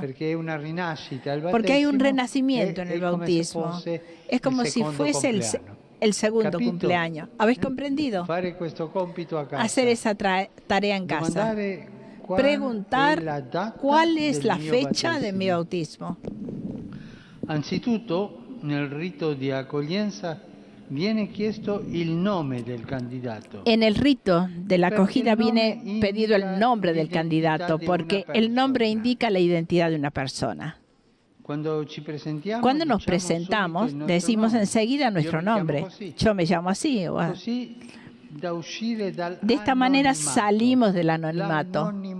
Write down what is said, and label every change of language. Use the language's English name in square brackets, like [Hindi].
[Spanish] Porque hay un renacimiento en el bautismo. Es como si fuese el segundo cumpleaños. ¿Habéis comprendido? Hacer esa tarea en casa. Preguntar, ¿cuál es la fecha de mi bautismo? [Italian] Anzitutto, nel rito di accoglienza viene chiesto il nome del candidato. [Spanish] En el rito de la acogida viene pedido el nombre del candidato, porque el nombre indica la identidad de una persona. Cuando nos presentamos, decimos enseguida nuestro nombre. Yo me llamo así. De esta manera salimos del anonimato.